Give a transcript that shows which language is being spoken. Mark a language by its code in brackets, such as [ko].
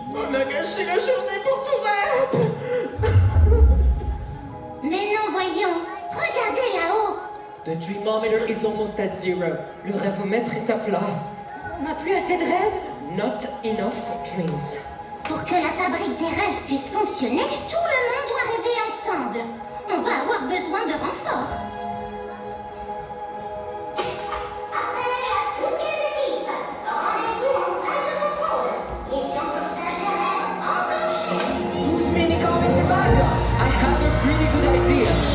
[fr] On a gâché la journée pour tout rêve. Mais non, voyons. Regardez là-haut. [en] The dreamometer is almost at 0. [fr] Le rêvomètre est à plat. On n'a plus assez de rêves. [en] Not enough dreams. [fr] Pour que la fabrique des rêves puisse fonctionner, tout le monde doit rêver ensemble. On va avoir besoin de renforts. Appel à toutes les équipes. Rendez-vous en salle de contrôle. Mission sauvetage des rêves enclenchée. [en] Who's Mini coming to backup? I have a pretty good idea.